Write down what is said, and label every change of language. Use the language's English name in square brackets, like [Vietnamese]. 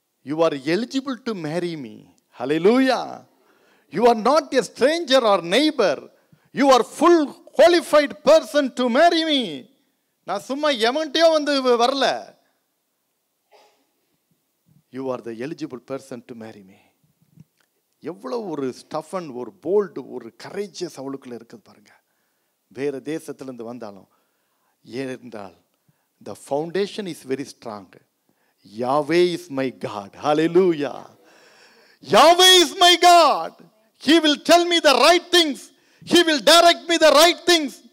[English] You are eligible to marry me. Hallelujah. You are not a stranger or neighbor. You are full qualified person to marry me. [Tamil] நான் சும்மா எவன்ட்டயோ வந்து வரல. [English] You are the eligible person to marry me. [Tamil] எவ்வளவு ஒரு ஸ்டஃபன், ஒரு bolt, ஒரு courageous அவளுக்குள்ள இருக்குது பாருங்க. வேற தேசத்திலிருந்து வந்தாலும். ஏனென்றால் [English] the foundation is very strong. Yahweh is my God. Hallelujah. Yahweh is my God. He will tell me the right things. He will direct me the right things.